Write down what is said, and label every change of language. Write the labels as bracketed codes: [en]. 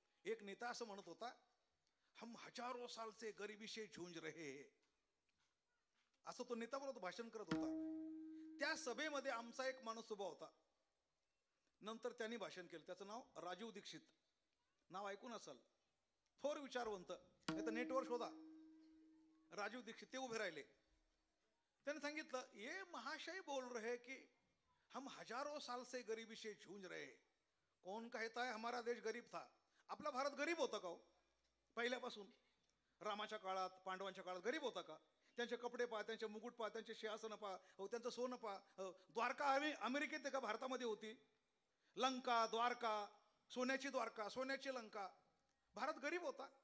[mr] एक नेता असं म्हणत होता, [hi] हम हजारों साल से गरीबी से झूंज रहे हैं, [mr] असं तो नेता बोलत भाषण करत होता. त्या सभेमध्ये आमचा एक माणूस उभा होता. नंतर त्यांनी भाषण केलं. त्याचं नाव राजीव दीक्षित. नाव ऐकून असाल, थोर विचारवंत, नाही तर नेटवर शोधा. राजीव दीक्षित ते उभे राहिले. त्याने सांगितलं, [hi] ये महाशय बोल रहे कि हम हजारों साल से गरीबी से झूंज रहे. कौन कहता है हमारा देश गरीब था? [mr] आपला भारत गरीब होता का हो? पहिल्यापासून रामाच्या काळात, पांडवांच्या काळात गरीब होता का? त्यांचे कपडे पहा, त्यांचे मुकुट पहा, त्यांचे सिंहासन पहा, हो त्यांचं सोनं पहा. द्वारका अमेरिकेत आहे का भारतामध्ये होती? लंका, द्वारका, सोन्याची द्वारका, सोन्याची लंका. भारत गरीब होता.